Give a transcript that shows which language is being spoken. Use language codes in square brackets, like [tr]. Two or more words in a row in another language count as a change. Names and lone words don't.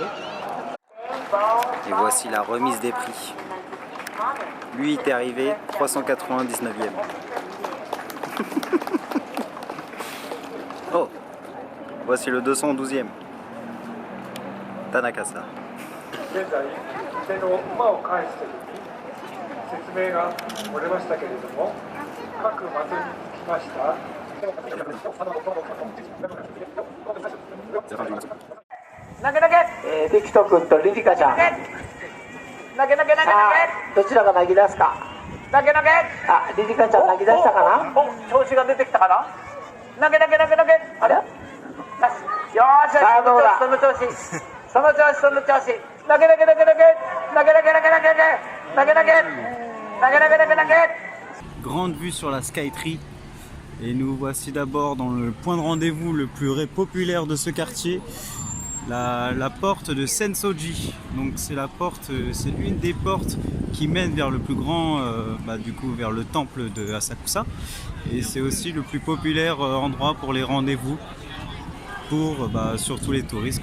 [fr] Et voici la remise des prix. Lui, il est arrivé 399e. Oh, voici le 212e. Tanakasa. [ja] 説明が漏れましたけれども、各祭りにつきました。投げ投げ。リキト君とリリカちゃん。投げ投げ。どちらが投げ出すか。投げ投げ。あ、リリカちゃん投げ出したかな。調子が出てきたかな。投げ投げ。あれ？よし。さあどうだ。その調子。投げ投げ。 [fr] Grande vue sur la Skytree et nous voici d'abord dans le point de rendez-vous le plus populaire de ce quartier, la porte de Sensoji. Donc c'est une des portes qui mène vers le plus grand, vers le temple de Asakusa, et c'est aussi le plus populaire endroit pour les rendez-vous pour surtout les touristes.